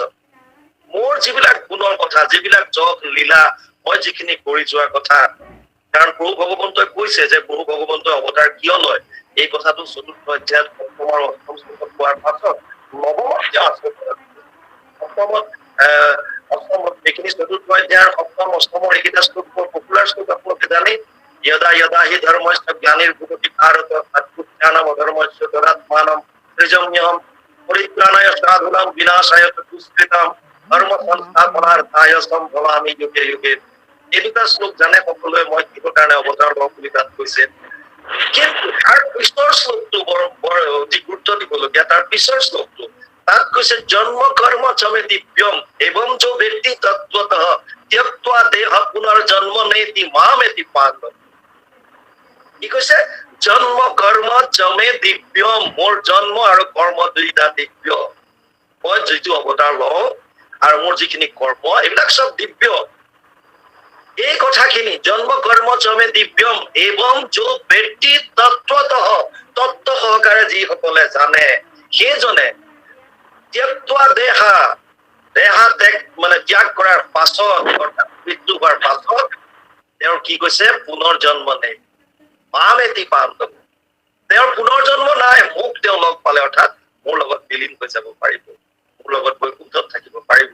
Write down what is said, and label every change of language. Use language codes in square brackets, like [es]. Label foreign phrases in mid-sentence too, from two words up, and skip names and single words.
[as] মোৰ যিবিলাক গুণৰ কথা, যিবিলাক যশ লীলা মই যিখিনি কৰি যোৱা কথা, কাৰণ প্ৰভু ভগৱন্তই কৈছে যে প্ৰভু ভগৱন্তই অৱতাৰ কিয় লয়, এই কথাটো ৪ৰ্থ অধ্যায়ত সপ্তম আৰু অষ্টম শ্লোকত কোৱাৰ পাছত নৱমত অষ্টমত এইখিনি ৪ৰ্থ অধ্যায়ৰ সপ্তম অষ্টমৰ এইকেইটা শ্লোক পপুলাৰ শ্লোক আপোনালোকে জানে। [sa] यदा यदा हि धर्मस्य ग्लानिर्भवति भारत अद्भुतानाम अधर्मस्य तदात्मानं सृजम्यहं परित्राणाय साधूनां विनाशाय च दुष्कृतां धर्म संस्थापनार्थाय सम्भवामि युगे युगे। [as] এই দুটা শ্লোক জানে সকলোৱে মই কিহৰ কাৰণে অৱতাৰ লওঁ বুলি তাত কৈছে। কিন্তু তাৰ পিছৰ শ্লোকটো বৰ অতি গুৰুত্ব দিবলগীয়া। তাৰ পিছৰ শ্লোকটো তাত কৈছে [sa] জন্ম কৰ্ম চমে দিব্যম এবং যো ব্যক্তি তত্ত্বতঃ त्यक्त्वा देह पुनर्जन्म नेति मामेति पाण्डव। [as] কি কৈছে? [sa] জন্ম কৰ্ম চমে দিব্য, [as] মোৰ জন্ম আৰু কৰ্ম দুইটা দিব্য। মই যিটো অৱতাৰ লওঁ আৰু মোৰ যিখিনি কৰ্ম এইবিলাক চব দিব্য। এই কথাখিনি [sa] জন্ম কৰ্ম চমে দিব্যম এবং যো ব্যক্তি তত্ত্বতঃ [as] তত্ত্ব সহকাৰে যিসকলে জানে সেইজনে [sa] त्यक्त्वा देहा [as] দেহা ত্যাগ মানে ত্যাগ কৰাৰ পাছত অৰ্থাৎ মৃত্যু হোৱাৰ পাছত তেওঁৰ কি কৈছে? পুনৰ জন্ম নেই। [sa] মামেতি পাণ্ডৱ, [as] তেওঁৰ পুনৰ জন্ম নাই। মোক তেওঁ লগ পালে অৰ্থাৎ মোৰ লগত বিলীন হৈ যাব পাৰিব, মোৰ লগত বৈকুণ্ঠত থাকিব পাৰিব।